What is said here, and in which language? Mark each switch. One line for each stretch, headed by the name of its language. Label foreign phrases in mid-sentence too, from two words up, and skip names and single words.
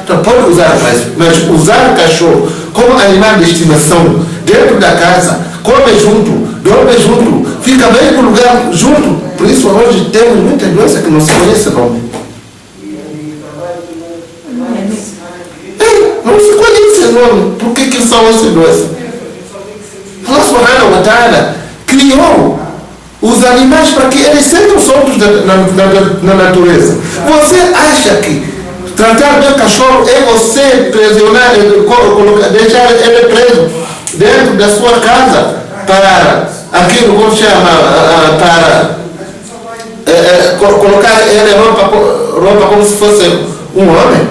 Portuguese: Então pode usar, mas usar o cachorro como animal de estimação dentro da casa, come junto, dorme junto, fica bem no lugar junto. Por isso hoje temos muita doença que não se conhece o nome. Não se conhece o nome. Por que são essas doenças?
Arabic: الله سبحانه وتعالى
Portuguese: criou os animais para que eles sejam soltos na natureza. Você acha que tratar bem o cachorro é você presionar, deixar ele preso dentro da sua casa para aquilo como chama, para colocar ele roupa como se fosse um homem?